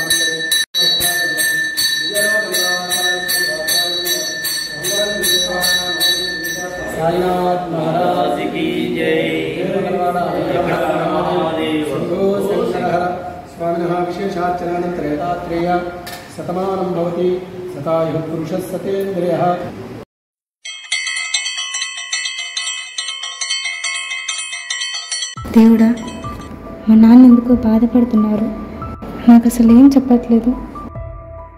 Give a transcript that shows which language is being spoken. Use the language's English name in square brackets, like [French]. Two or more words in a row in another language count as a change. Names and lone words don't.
[Hindi] साईनाथ महाराज की जय। [Sanskrit] स्वामिनः विशेषाचरणानन्तरेतात्रेय शतमानं भवति शतायुः पुरुषः सतेन्द्रियः। [Telugu] దేవుడా, మా నాన్న ఎందుకో బాధపడుతున్నారు, నాకు అసలు ఏం చెప్పట్లేదు.